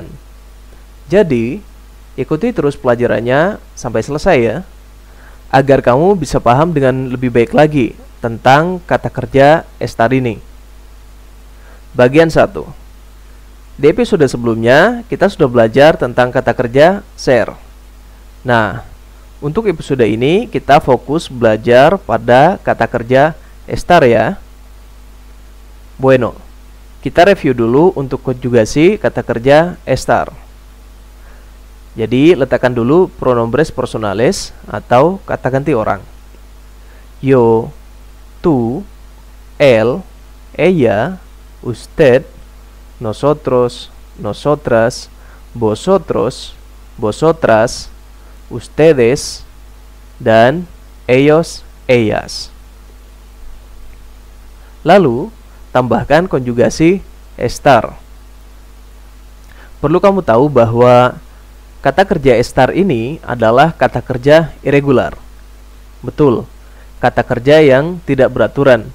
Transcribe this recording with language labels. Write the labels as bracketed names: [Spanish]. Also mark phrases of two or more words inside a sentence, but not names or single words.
[Indonesian] Jadi, ikuti terus pelajarannya sampai selesai ya, agar kamu bisa paham dengan lebih baik lagi tentang kata kerja estar ini. Bagian 1. Di episode sebelumnya, kita sudah belajar tentang kata kerja ser. Nah, untuk episode ini kita fokus belajar pada kata kerja estar ya. Bueno, kita review dulu untuk konjugasi kata kerja estar. Jadi, letakkan dulu [Spanish] pronombres personales [Indonesian] atau kata ganti orang. [Spanish] Yo, tú, él, ella, usted, nosotros, nosotras, vosotros, vosotras, ustedes, dan ellos, ellas. [Indonesian] Lalu, tambahkan konjugasi estar. Perlu kamu tahu bahwa kata kerja estar ini adalah kata kerja irregular. Betul, kata kerja yang tidak beraturan.